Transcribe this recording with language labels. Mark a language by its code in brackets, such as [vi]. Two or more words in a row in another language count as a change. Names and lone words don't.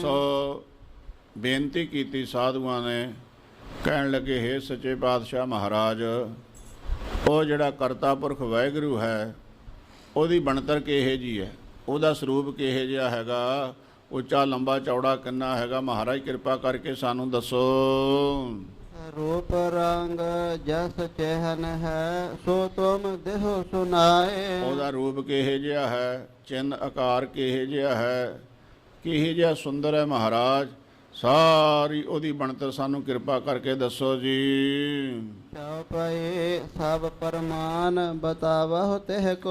[pa] ਸੋ ਬੇਨਤੀ ਕੀਤੀ ਸਾਧੂਆਂ ਨੇ, ਕਹਿਣ ਲੱਗੇ ਹੇ ਸੱਚੇ ਪਾਤਸ਼ਾਹ ਮਹਾਰਾਜ, ਉਹ ਜਿਹੜਾ ਕਰਤਾ ਪੁਰਖ ਵਾਹਿਗੁਰੂ ਹੈ, ਉਹਦੀ ਬਣਤਰ ਕਿਹੋ ਜਿਹੀ ਹੈ? ਉਹਦਾ ਸਰੂਪ ਕਿਹੋ ਜਿਹਾ ਹੈਗਾ, ਉੱਚਾ ਲੰਬਾ ਚੌੜਾ ਕਿੰਨਾ ਹੈਗਾ, ਮਹਾਰਾਜ ਕਿਰਪਾ ਕਰਕੇ ਸਾਨੂੰ ਦੱਸੋ। [hi] रूप रंग जस चहन है सो तुम देहो सुनाए। [pa] ਉਹਦਾ ਰੂਪ ਕਿਹੋ ਜਿਹਾ ਹੈ, ਚਿੰਨ ਆਕਾਰ ਕਿਹੋ ਜਿਹਾ ਹੈ, ਕਿਹੋ ਜਿਹਾ ਸੁੰਦਰ ਹੈ ਮਹਾਰਾਜ, ਸਾਰੀ ਉਹਦੀ ਬਣਤਰ ਸਾਨੂੰ ਕਿਰਪਾ ਕਰਕੇ ਦੱਸੋ ਜੀ। [hi] चउपई सभ परमान बतावहु तिह को।